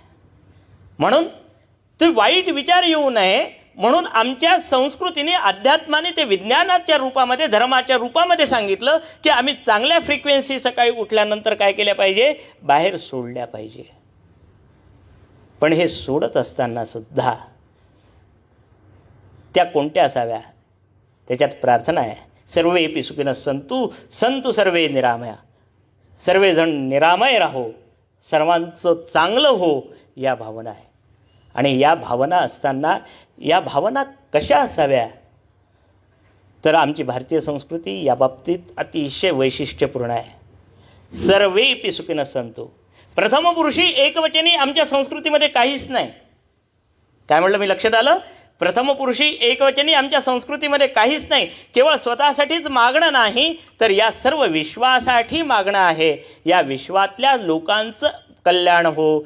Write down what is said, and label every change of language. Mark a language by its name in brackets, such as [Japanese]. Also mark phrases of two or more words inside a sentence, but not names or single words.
[Marathi] म्हणून ते वाईट विचार येऊ नये म्हणून आमच्या संस्कृतीने अध्यात्माने ते विज्ञानाच्या रूपामध्ये धर्माच्या रूपामध्ये सांगितलं की आम्ही चांगल्या फ्रिक्वेन्सी सकाळी उठल्यानंतर काय केल्या पाहिजे? बाहेर सोडल्या पाहिजे. पण हे सोडत असताना सुद्धा त्या कोणत्या असाव्या? त्याच्यात प्रार्थना आहे, [Sanskrit] सर्वेपि सुखिनः सन्तु सर्वे निरामया. [Marathi] सर्वजण निरामय राहो, सर्वांचं चांगलं हो, या भावना आहे. आणि या भावना असताना या भावना कशा असाव्या? तर आमची भारतीय संस्कृती या बाबतीत अतिशय वैशिष्ट्यपूर्ण आहे. [Sanskrit] सर्वेपि सुखिनः सन्तु. [Marathi] प्रथम पुरुषी एकवचनी आमच्या संस्कृतीमध्ये काहीच नाही. काय म्हटलं मी? लक्षात आलं? प्रथम पुरुषी एकवचनी आमच्या संस्कृतीमध्ये काहीच नाही. केवळ स्वतःसाठीच मागणं नाही तर या सर्व विश्वासाठी मागणं आहे. या विश्वातल्या लोकांचं कल्याण हो.